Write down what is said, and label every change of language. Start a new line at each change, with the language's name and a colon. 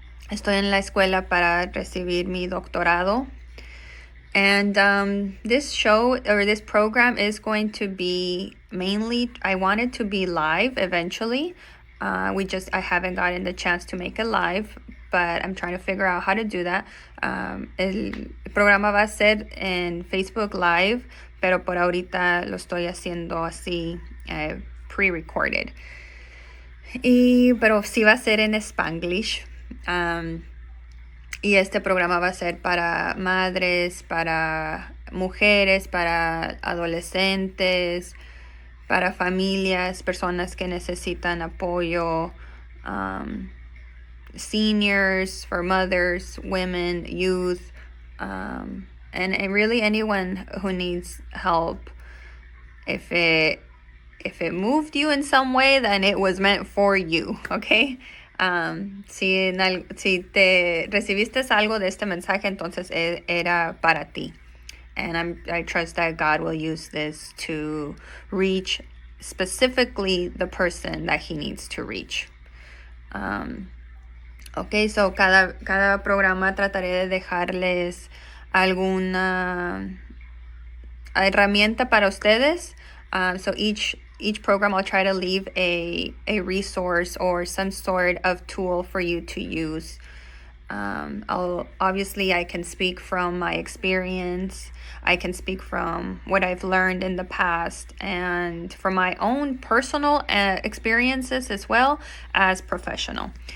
Spanish: Estoy en la escuela para recibir mi doctorado.
English: And this show, or this program, is going to be mainly, I want it to be live eventually. I haven't gotten the chance to make it live, but I'm trying to figure out how to do that.
Spanish: El programa va a ser en Facebook Live, pero por ahorita lo estoy haciendo así, pre-recorded. Pero sí va a ser en Spanglish. Y este programa va a ser para madres, para mujeres, para adolescentes, para familias, personas que necesitan apoyo, seniors,
English: for mothers, women, youth, and really anyone who needs help. If it moved you in some way, then it was meant for you, okay?
Spanish: Si te recibiste algo de este mensaje, entonces era para ti.
English: And I trust that God will use this to reach specifically the person that he needs to reach.
Spanish: Ok, so cada programa trataré de dejarles alguna herramienta para ustedes.
English: So each program I'll try to leave a resource or some sort of tool for you to use. Obviously I can speak from my experience. I can speak from what I've learned in the past and from my own personal experiences as well as professional.